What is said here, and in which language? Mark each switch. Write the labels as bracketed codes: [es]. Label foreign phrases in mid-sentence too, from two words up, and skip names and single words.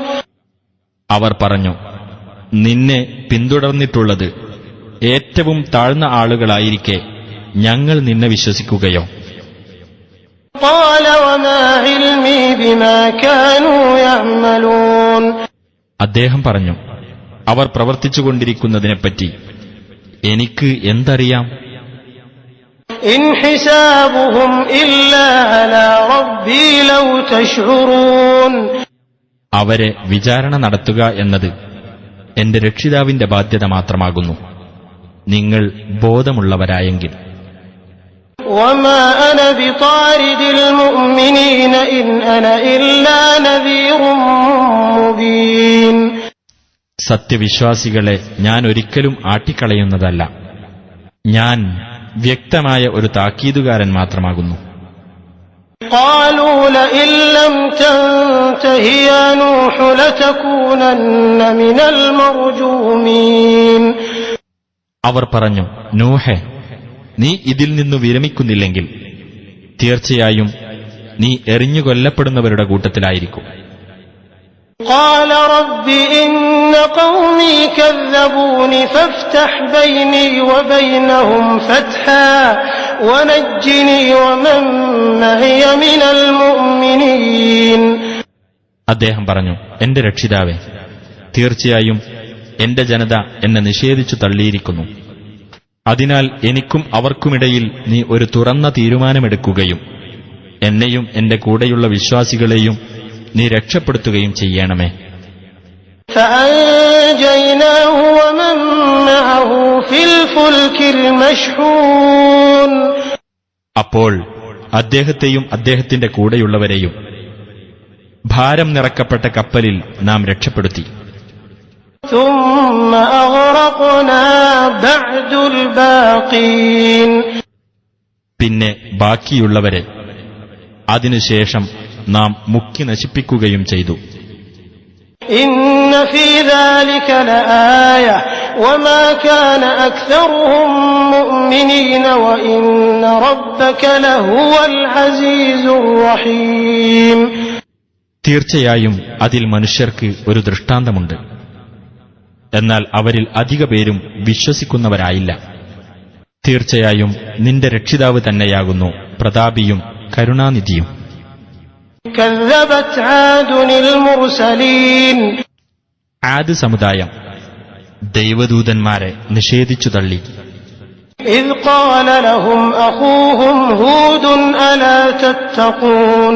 [ml] അവർ പറഞ്ഞു, നിന്നെ പിന്തുടർന്നിട്ടുള്ളത് ഏറ്റവും താഴ്ന്ന ആളുകളായിരിക്കെ ഞങ്ങൾ നിന്നെ വിശ്വസിക്കുകയോ? [ar] قال وما علمي بما كانوا يعملون [ml] അദ്ദേഹം പറഞ്ഞു, അവർ പ്രവർത്തിച്ചുകൊണ്ടിരിക്കുന്നതിനെപ്പറ്റി എനിക്ക് എന്തറിയാം? [ar] إن حسابهم إلا على ربي لو تشعرون [ml] അവരെ വിചാരണ നടത്തുക എന്നത് എന്റെ രക്ഷിതാവിന്റെ ബാധ്യത മാത്രമാകുന്നു, നിങ്ങൾ ബോധമുള്ളവരായെങ്കിൽ. [ar] وما أنا بطارد المؤمنين إن أنا إلا نذير مبين [ml] സത്യവിശ്വാസികളെ ഞാൻ ഒരിക്കലും ആട്ടിക്കളയുന്നതല്ല, ഞാൻ വ്യക്തമായ ഒരു താക്കീതുകാരൻ മാത്രമാകുന്നു. [ar] قالوا لئن لم تنته يا نوح لتكونن من المرجومين [ml] അവർ പറഞ്ഞു, നൂഹേ, നീ ഇതിൽ നിന്നു വിരമിക്കുന്നില്ലെങ്കിൽ തീർച്ചയായും നീ എറിഞ്ഞുകൊല്ലപ്പെടുന്നവരുടെ കൂട്ടത്തിലായിരിക്കും. [ar] قال رب إن قومي كذبوني فافتح بيني وبينهم فتحا ونجني ومن معي من المؤمنين [ml] അദ്ദേഹം പറഞ്ഞു, എന്റെ രക്ഷിതാവേ, തീർച്ചയായും എന്റെ ജനത എന്നെ നിഷേധിച്ചു തള്ളിയിരിക്കുന്നു. അതിനാൽ എനിക്കും അവർക്കുമിടയിൽ നീ ഒരു തുറന്ന തീരുമാനമെടുക്കുകയും എന്നെയും എന്റെ കൂടെയുള്ള വിശ്വാസികളെയും നീ രക്ഷപ്പെടുത്തുകയും ചെയ്യണമേ. [ar] فأنجيناه ومن معه في الفلك المشحون [ml] അപ്പോൾ അദ്ദേഹത്തെയും അദ്ദേഹത്തിന്റെ കൂടെയുള്ളവരെയും ഭാരം നിറക്കപ്പെട്ട കപ്പലിൽ നാം രക്ഷപ്പെടുത്തി. [ar] ثم أغرقنا بعد الباقين [ml] പിന്നെ ബാക്കിയുള്ളവരെ അതിനുശേഷം നാം മുക്കി നശിപ്പിക്കുകയും ചെയ്തു. [ar] إن في ذلك لآية وما كان أكثرهم مؤمنين وإن ربك لهو العزيز الرحيم [ml] തീർച്ചയായും അതിൽ മനുഷ്യർക്ക് ഒരു ദൃഷ്ടാന്തമുണ്ട്. എന്നാൽ അവരിൽ അധിക പേരും വിശ്വസിക്കുന്നവരായില്ല. തീർച്ചയായും നിന്റെ രക്ഷിതാവ് തന്നെയാകുന്നു പ്രതാപിയും കരുണാനിധിയും. [ar] كذبت عاد المرسلين [ml] ആദ് സമുദായം ദൈവദൂതന്മാരെ നിഷേധിച്ചു തള്ളി. [ar] إذ قال لهم أخوهم هود ألا تتقون